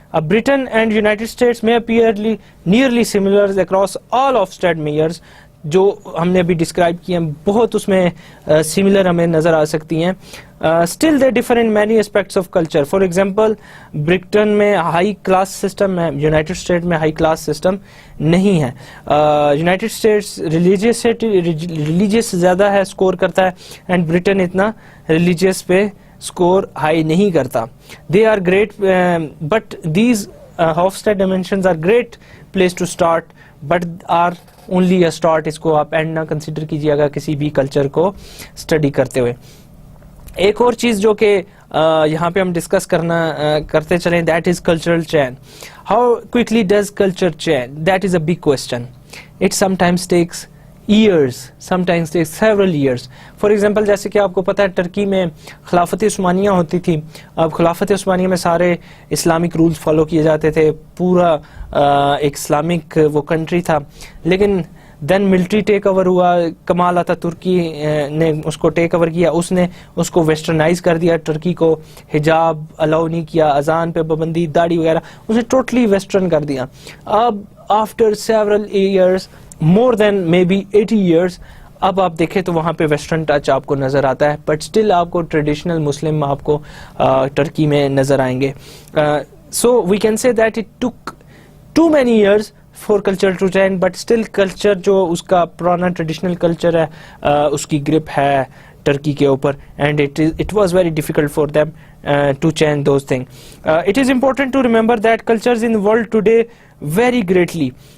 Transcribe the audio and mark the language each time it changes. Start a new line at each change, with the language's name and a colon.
English: Britain and United States may appear nearly similar across all Hofstede measures.
Urdu: جو ہم نے ابھی ڈسکرائب کیے ہیں بہت اس میں سملر ہمیں نظر آ سکتی ہیں.
English: Still they differ in many aspects of culture.
Urdu: For example برٹن میں ہائی کلاس سسٹم ہے, یونائٹیڈ اسٹیٹ میں ہائی کلاس سسٹم نہیں ہے. یونائٹیڈ اسٹیٹس ریلیجیس زیادہ ہے, اسکور کرتا ہے, اینڈ برٹن اتنا ریلیجیس پہ اسکور ہائی نہیں کرتا.
English: They are great but these Hofstede dimensions are great place to start but are only a start.
Urdu: اس کو آپ اینڈ نہ کنسیڈر کیجیے گا کسی بھی کلچر کو اسٹڈی کرتے ہوئے. ایک اور چیز جو کہ یہاں پہ ہم ڈسکس کرتے چلیں, that is cultural chain.
English: How quickly does culture change, that is a big question. It sometimes takes years, sometimes takes several years.
Urdu: For example, جیسے کہ آپ کو پتہ ہے ٹرکی میں خلافت عثمانیہ ہوتی تھی. اب خلافت عثمانیہ میں سارے اسلامک رولز فالو کیے جاتے تھے, پورا ایک اسلامک وہ کنٹری تھا. لیکن دین ملٹری ٹیک اوور ہوا, کمال اتاتürk نے اس کو ٹیک اوور کیا, اس نے اس کو ویسٹرنائز کر دیا. ٹرکی کو حجاب الاؤ نہیں کیا, اذان پہ پابندی, داڑھی وغیرہ, اسے ٹوٹلی ویسٹرن کر دیا. اب after several years, more than maybe 80 years, اب آپ دیکھیں تو وہاں پہ ویسٹرن ٹچ آپ کو نظر آتا ہے, بٹ اسٹل آپ کو ٹریڈیشنل مسلم آپ کو ٹرکی میں نظر آئیں گے.
English: So we can say that it took too many years for culture to change, but still culture جو اس کا پرانا traditional culture ہے اس کی گرپ ہے ٹرکی کے اوپر, and it was very difficult for them to change those things. It is important to remember that cultures in the world today vary greatly.